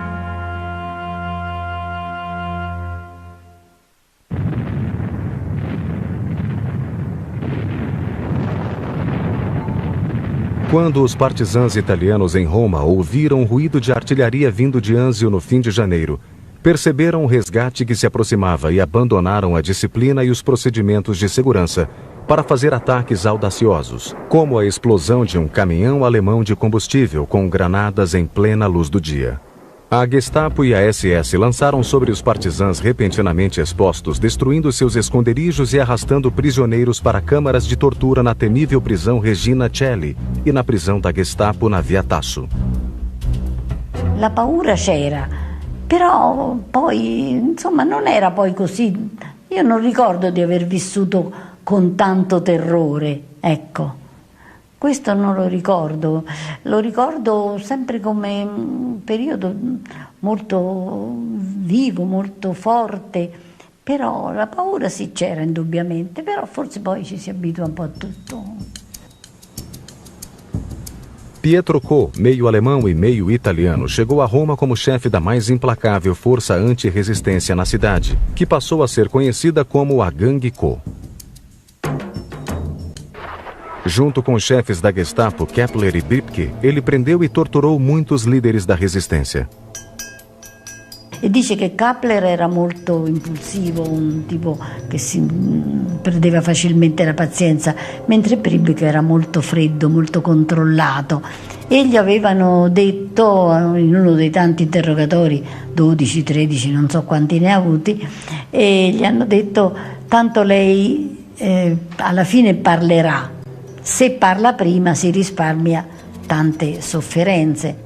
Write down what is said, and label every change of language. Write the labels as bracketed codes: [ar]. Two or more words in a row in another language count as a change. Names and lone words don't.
[pt] Quando os partisãs italianos em Roma ouviram o ruído de artilharia vindo de Anzio no fim de janeiro, perceberam o resgate que se aproximava e abandonaram a disciplina e os procedimentos de segurança para fazer ataques audaciosos, como a explosão de um caminhão alemão de combustível com granadas em plena luz do dia. A Gestapo e a SS lançaram sobre os partisãs repentinamente expostos, destruindo seus esconderijos e arrastando prisioneiros para câmaras de tortura na temível prisão Regina Coeli e na prisão da Gestapo na Via Tasso. [it] La paura c'era. Però poi, insomma, non era poi così. Io non ricordo di aver vissuto con tanto terrore, ecco. Questo non lo ricordo sempre come un periodo molto vivo, molto forte, però la paura sì c'era indubbiamente, però forse poi ci si abitua un po' a tutto. [pt] Pietro Koo, meio alemão e meio italiano, chegou a Roma como chefe da mais implacável força anti-resistência na cidade, que passou a ser conhecida como a Gangue Koo. Junto com os chefes da Gestapo, Kepler e Bibke, ele prendeu e torturou muitos líderes da resistência. [it] E dice che Kepler era molto impulsivo, un tipo che si perdeva facilmente la pazienza, mentre Bibke era molto freddo, molto controllato. E gli avevano detto, in uno dei tanti interrogatori, 12, 13, non so quanti ne ha avuti, e gli hanno detto, tanto lei alla fine parlerà, se parla prima si risparmia tante sofferenze.